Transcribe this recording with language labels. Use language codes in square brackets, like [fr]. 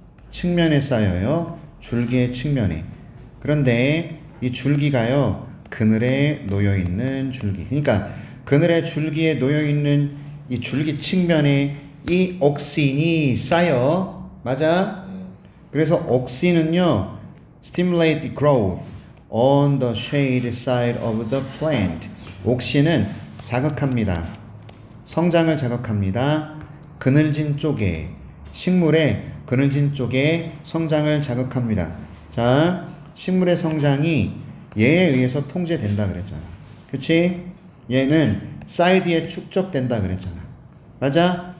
[ko] 측면에 쌓여요. 줄기의 측면에. 그런데 이 줄기가요, 그늘에 놓여있는 줄기. 그러니까 그늘의 줄기에 놓여있는 이 줄기 측면에 이 옥신이 쌓여. 맞아? 그래서 옥신은요, [en] stimulate growth on the shade side of the plant. [ko] 옥신은 자극합니다. 성장을 자극합니다. 그늘진 쪽에, 식물의 그늘진 쪽에 성장을 자극합니다. 자, 식물의 성장이 얘에 의해서 통제된다 그랬잖아. 그치? 얘는 사이드에 축적된다 그랬잖아. 맞아?